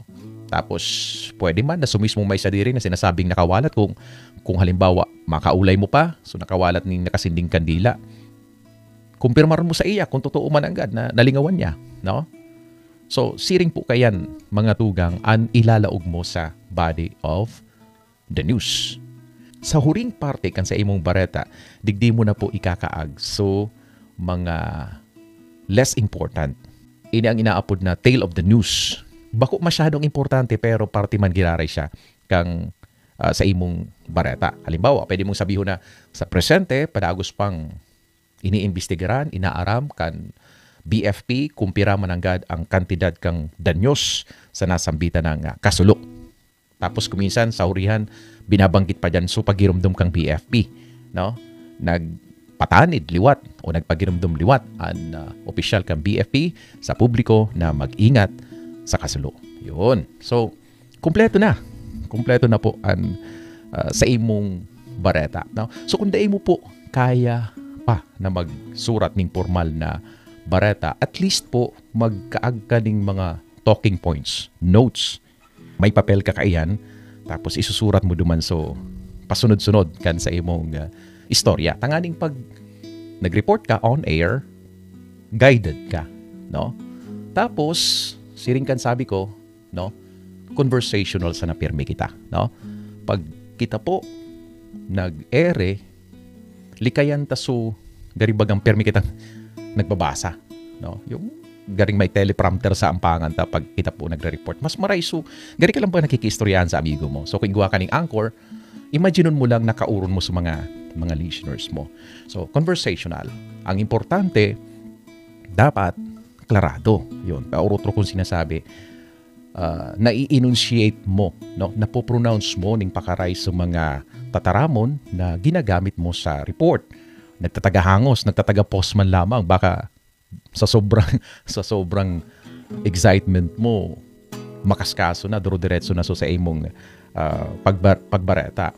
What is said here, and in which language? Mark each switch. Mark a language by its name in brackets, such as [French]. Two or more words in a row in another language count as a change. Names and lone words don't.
[Bikol] Tapos, pwede man na sumismong may sadiri na sinasabing nakawalat kung halimbawa makaulay mo pa, so nakawalat ng nakasinding kandila. Kumpirmar mo sa iya kung totoo man agad na nalingawan niya. No? So, siring po kayan mga tugang ang ilalaog mo sa [English] body of the news. [Bikol] Sa huring parte kan sa imong bareta, digdi mo na po ikakaag. [English] So, mga less important. [Bikol] Ini ang inaapod na [English] tale of the news. [Bikol] Bako masyadong importante pero parte man giraray siya kang sa imong bareta. Halimbawa, pwede mong sabihin na sa presente, padagos pang iniimbestigaran, inaaram kan BFP, kumpira mananggad ang kantidad kang danyos sa nasambitan ng kasulo. Tapos kuminsan sa hurihan, binabanggit pa dyan so pagirumdum kang BFP. No? Nagpatanid, liwat o nagpagirumdum liwat ang opisyal kang BFP sa publiko na mag-ingat sa kasulo. Yun. So, kumpleto na. Kumpleto na po ang sa imong bareta. No? So, kung dahil mo po kaya pa na magsurat ng formal na bareta, at least po magkaag ka ng mga [English] talking points, [Bikol] notes. May papel ka kaiyan, tapos isusurat mo duman so pasunod-sunod kan sa imong istorya. Tanganing pag nag-report ka [English] on air, [Bikol] guided ka. No? Tapos, siring kan sabi ko, no, conversational sa napirmi kita, no? Pag kita po nag-ere, likayan taso garibagang pirmi kitang nagbabasa, no? Yung garing may teleprompter sa ampangan ta pag kita po nagre-report. Mas maray so, gari ka lang ba nakikistoryahan sa amigo mo? So kung gawa ka ng anchor, imagine mo lang nakauron mo sa mga listeners mo. So conversational. Ang importante, dapat klarado. Yun. Paurotro kong sinasabi, nai-enunciate mo, no? Napopronounce mo ning pakaray sa mga tataramon na ginagamit mo sa report. Nagtatagahangos, nagtatagapos man lamang. Baka sa sobrang excitement mo, makaskaso na, duro-diretso na so sa imong pagbareta.